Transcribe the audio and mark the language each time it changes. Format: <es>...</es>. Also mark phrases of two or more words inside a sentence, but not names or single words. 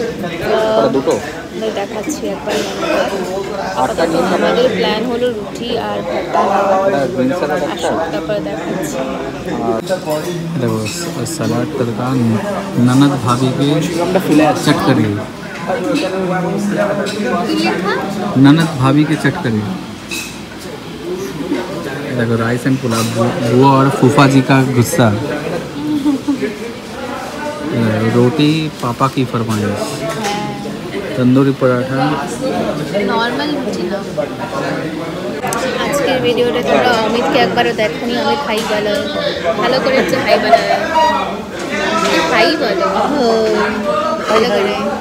<bn>দেখাচ্ছি একবার আমাদের প্ল্যান হলো রুটি আর ভাত, তারপরে দেখাচ্ছি।</bn> <hi>देखो सलाद तड़का ननद भाभी के चट करी, ननद भाभी के चट करी। देखो</hi> <en>rice and pulao,</en> <hi>बुआ और फूफा जी का गुस्सा, रोटी पापा की फरमाइश, तंदूरी पराठा,</hi> <bn>নর্মাল রুটি না। আজকের ভিডিওটা তোমরা অমিতকে একবারও দেখোনি। আমি হাই বলো, ভালো করে হচ্ছে হাই বলো, হাই বলো ভালো করে।</bn>